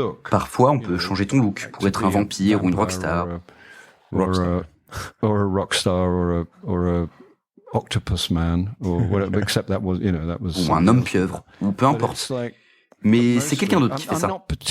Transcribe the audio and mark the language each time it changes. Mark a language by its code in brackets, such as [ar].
[fr] Parfois, on peut changer ton look pour être un vampire ou une rockstar. [en] Octopus man, or whatever, except that was, you know, that was. [fr] Ou un homme pieuvre, ou peu importe. Mais c'est quelqu'un d'autre qui fait ça.